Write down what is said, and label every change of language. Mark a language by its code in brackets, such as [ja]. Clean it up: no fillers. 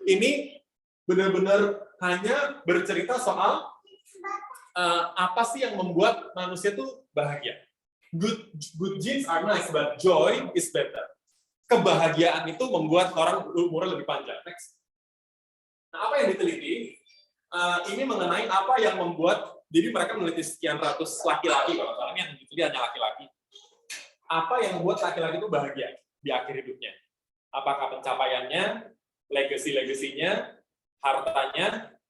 [id] Ini benar-benar hanya bercerita soal apa sih yang membuat manusia tuh bahagia. [en] Good genes are nice, but joy is better. [id] Kebahagiaan itu membuat orang umurnya lebih panjang. Next. Nah, apa yang diteliti? ini mengenai apa yang membuat, jadi mereka meneliti sekian ratus laki-laki, kalau salah ini yang diteliti hanya laki-laki. Apa yang membuat laki-laki itu bahagia di akhir hidupnya? Apakah pencapaiannya, legacy-legasinya, hartanya?